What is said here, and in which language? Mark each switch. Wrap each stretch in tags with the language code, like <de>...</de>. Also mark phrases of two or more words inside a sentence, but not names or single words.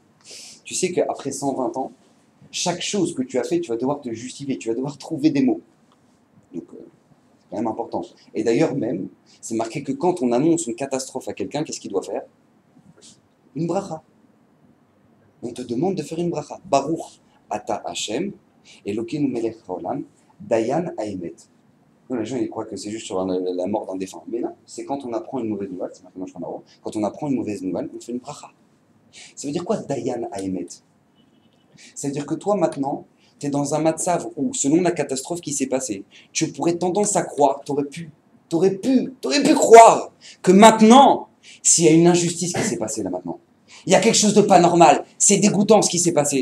<fr>Tu sais qu'après 120 ans, chaque chose que tu as fait, tu vas devoir te justifier, tu vas devoir trouver des mots. Donc, c'est quand même important. Et d'ailleurs même, c'est marqué que quand on annonce une catastrophe à quelqu'un, qu'est-ce qu'il doit faire? Une bracha. On te demande de faire une bracha.</fr> <he>ברוך אתה השם, אלוקינו מלך העולם, דיין האמת.</he> <fr>Les gens ils croient que c'est juste sur la mort d'un défunt. Mais non, c'est quand on apprend une mauvaise nouvelle, c'est marqué dans le Shulchan Aruch, quand on apprend une mauvaise nouvelle, on fait une bracha. Ça veut dire quoi</fr> <he>דיין האמת?</he> <fr>Ça veut dire que toi maintenant, tu es dans un matzav où, selon la catastrophe qui s'est passée, tu pourrais tendance à croire, t'aurais pu croire que maintenant, s'il y a une injustice qui s'est passée là maintenant, il y a quelque chose de pas normal, c'est dégoûtant ce qui s'est passé.</fr>